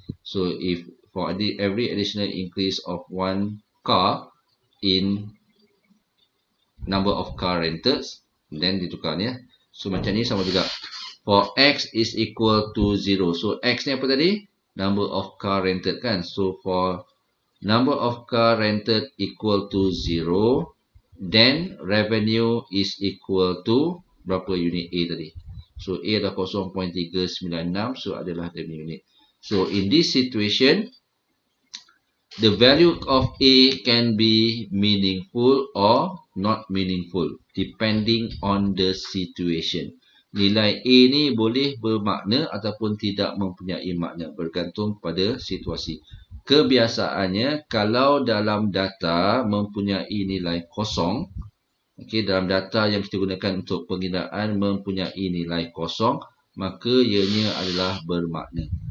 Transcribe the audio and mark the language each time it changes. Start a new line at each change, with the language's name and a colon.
English: So if for every additional increase of 1 car in number of car rented, then
Malay: ditukar ni. So macam ni sama juga.
English: For x is equal to 0.
Malay: So x ni apa tadi?
English: Number of car rented kan. So for number of car rented equal to 0, then revenue is equal to
Malay: berapa unit A tadi. So A adalah 0.396, so adalah revenue unit.
English: So in this situation, the value of A can be meaningful or not meaningful depending on the situation.
Malay: Nilai A ni boleh bermakna ataupun tidak mempunyai makna bergantung pada situasi. Kebiasaannya kalau dalam data mempunyai nilai kosong, okay, dalam data yang kita gunakan untuk penggunaan mempunyai nilai kosong, maka ianya adalah bermakna.